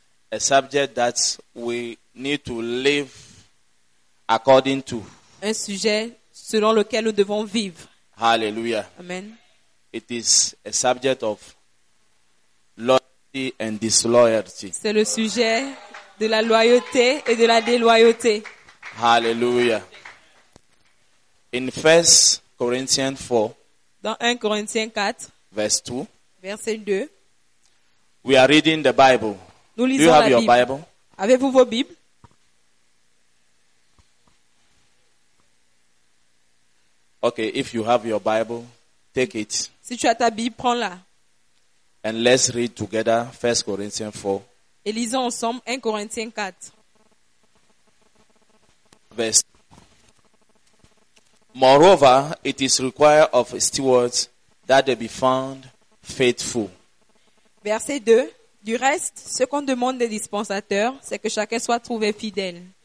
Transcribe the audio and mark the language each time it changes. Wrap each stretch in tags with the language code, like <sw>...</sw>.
<en>A subject that we need to live according to.</en> <fr>Un sujet selon lequel nous devons vivre. Hallelujah. Amen.</fr> <en>It is a subject of loyalty and disloyalty.</en> <fr>C'est le sujet de la loyauté et de la déloyauté.</fr> <en>Hallelujah. In 1 Corinthians 4,</en> <fr>dans 1 Corinthiens 4,</fr> <en>verse 2,</en> <fr>verset 2,</fr> <en>we are reading the Bible.</en> <fr>Nous lisons la Bible.</fr> <en>Do you have your Bible?</en> <fr>Avez-vous vos Bibles?</fr> <en>Okay, if you have your Bible, take it.</en> <fr>Si tu as ta Bible, prends-la.</fr> <en>And let's read together 1 Corinthians 4.</en> <fr>Et lisons ensemble 1 Corinthiens 4.</fr> <en>Verse. Moreover, it is required of stewards that they be found faithful.</en> <fr>Verset 2. Du reste, ce qu'on demande des dispensateurs, c'est que chacun soit trouvé fidèle.</fr>